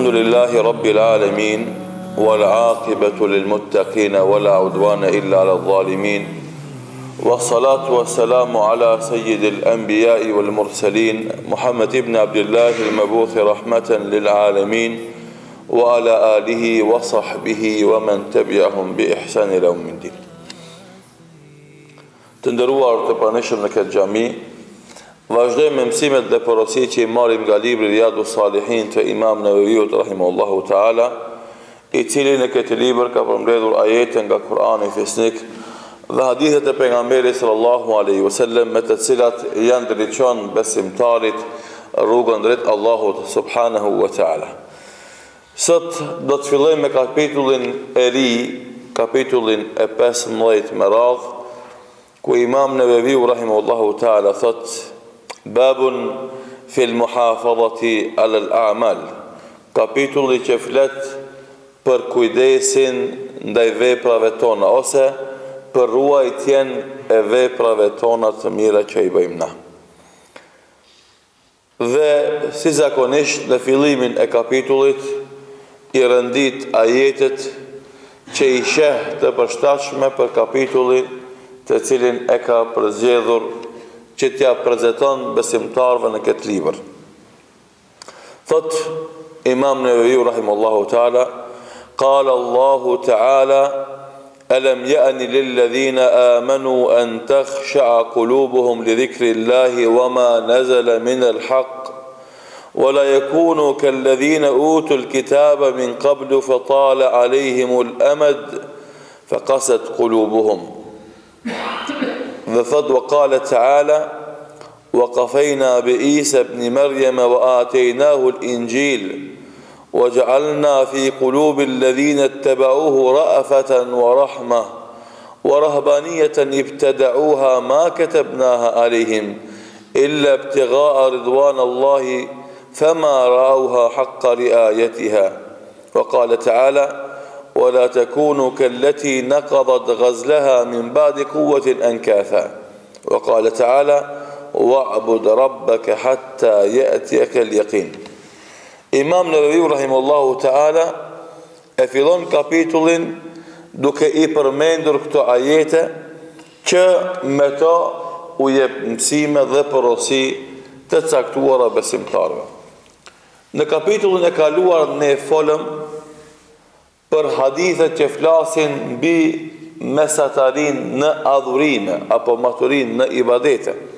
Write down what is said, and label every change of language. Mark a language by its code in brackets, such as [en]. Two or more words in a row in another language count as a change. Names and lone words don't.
[ar] لله رب العالمين والعاقبة للمتقين ولا عدوان إلا على الظالمين والصلاة والسلام على سيد الأنبياء والمرسلين محمد بن عبد الله المبعوث رحمة للعالمين وعلى آله وصحبه ومن تبعهم بإحسان إلى يوم الدين. [sq] Të nderuar të pranishëm në këtë xhami, vazhdojmë me mësimet dhe porositë që i marrim nga libri Riyadus Salihin të Imam Nawawiut [ar] رحمه الله تعالى, [sq] i cili në këtë libër ka përmbledhur ajete nga Kurani Fisnik dhe hadithet e pejgamberit [ar] صلى الله عليه وسلم [sq] me të cilat janë drejton besimtarit rrugën drejt Allahut [ar] سبحانه وتعالى. [sq] Sot do të fillojmë me kapitullin e ri, kapitullin e 15 me radhë, [ar] ku Imam Nawawiu رحمه الله تعالى thot باب في المحافظة على الأعمال, [sq] kapitulli që flet për kujdesin ndaj veprave tona ose për ruajtjen e veprave tona të mira që i bëjmë na. Dhe si zakonisht në fillimin e kapitullit i rëndit ajetet që i sheh të përshtatshme për kapitullin të cilin e ka përzgjedhur që t'ja prezanton besimtarëve në këtë libër. [ar] Thot Imam Nawawiu رحمه الله تعالى قال الله تعالى ألم يأن للذين آمنوا أن تخشع قلوبهم لذكر الله وما نزل من الحق ولا يكونوا كالذين أوتوا الكتاب من قبل فطال عليهم الأمد فقست قلوبهم. [sq] Dhe thot [ar] وقال تعالى وقفينا بعيسى ابن مريم وآتيناه الإنجيل وجعلنا في قلوب الذين اتبعوه رأفة ورحمة ورهبانية ابتدعوها ما كتبناها عليهم إلا ابتغاء رضوان الله فما رعوها حق رعايتها. وقال تعالى ولا تكونوا كالتي نقضت غزلها من بعد قوة أنكاثا. وقال تعالى واعبد ربك حتى يأتيك اليقين. [sq] Imam Nawawiu [ar] رحمه الله تعالى [sq] e fillon kapitullin duke i përmendur këto ajete që me to u jep mësime dhe porosi të caktuara besimtarëve. Në kapitullin e kaluar ne folëm për hadithet që flasin mbi mesatarin në adhurime apo maturin në ibadete.